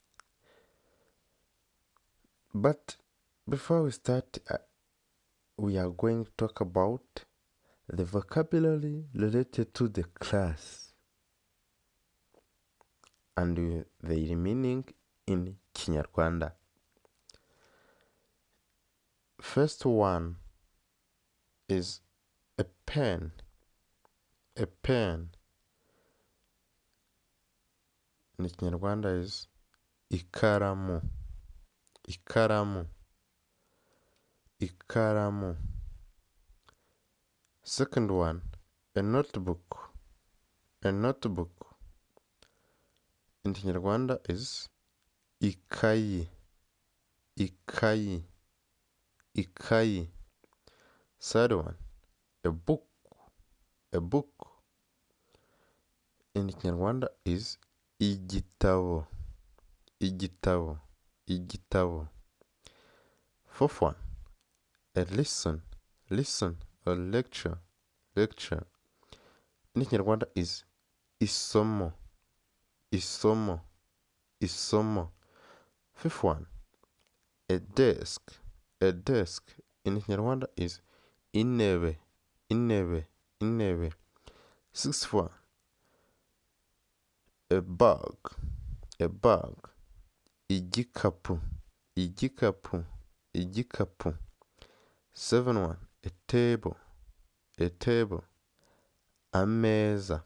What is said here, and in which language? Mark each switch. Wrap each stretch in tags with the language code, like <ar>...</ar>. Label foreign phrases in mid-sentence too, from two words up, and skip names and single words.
<en>But before we start, we are going to talk about the vocabulary related to the class and their meaning in Kinyarwanda. First one is a pen. A pen in Kinyarwanda is ikaramu.</en> <rw>Ikaramu. Ikaramu.</rw> <en>Second one, a notebook. A notebook in Kinyarwanda is ikayi.</en> <rw>Ikayi. Ikayi.</rw> <en>Third one, a book. A book in Kinyarwanda is igitabo.</en> <rw>Igitabo. Igitabo.</rw> <en>Fourth one, a lesson. Lesson or lecture. Lecture in Kinyarwanda is isomo.</en> <rw>Isomo. Isomo.</rw> <en>Fifth one, a desk. A desk in Kinyarwanda is intebe.</en> <rw>Intebe. Intebe.</rw> <en>Sixth one, a bag. A bag.</en> <rw>Igikapu. Igikapu. Igikapu.</rw> <en>Seven one, a table. A table.</en> <rw>Ameza.</rw>